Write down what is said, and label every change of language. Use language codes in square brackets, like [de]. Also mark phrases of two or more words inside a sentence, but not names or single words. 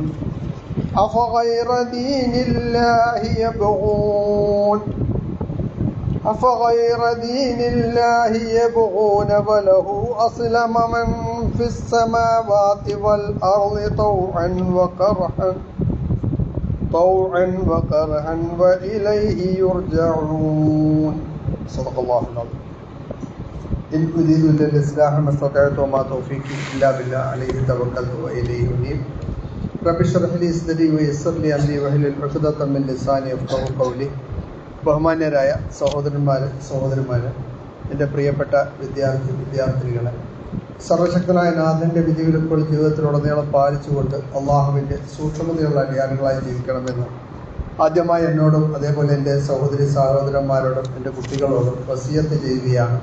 [ar] أفغير دين الله يبغون وله أسلم من في السماوات والأرض طوعا وكرها وإليه يرجعون. صدق الله العظيم. إن أريد إلا الإصلاح ما استطعت وما توفيقي إلا بالله عليه توكلت وإليه أنيب. رب اشرح لي صدري ويسر لي أمري واحلل عقدة من لساني يفقهوا قولي. [ml] ബഹുമാന്യരായ സഹോദരന്മാരെ, എൻ്റെ പ്രിയപ്പെട്ട വിദ്യാർത്ഥിനികളെ, സർവശക്തനായ നാഥൻ്റെ വിധിവിലക്കുകൾ ജീവിതത്തിലുടനീളം പാലിച്ചുകൊണ്ട് അള്ളാഹുവിൻ്റെ സൂക്ഷ്മതയുള്ള അടിയാറുകളായി ജീവിക്കണമെന്ന് ആദ്യമായി എന്നോടും അതേപോലെ എൻ്റെ സഹോദരന്മാരോടും എൻ്റെ കുട്ടികളോടും വസിയത്ത് ചെയ്യുകയാണ്.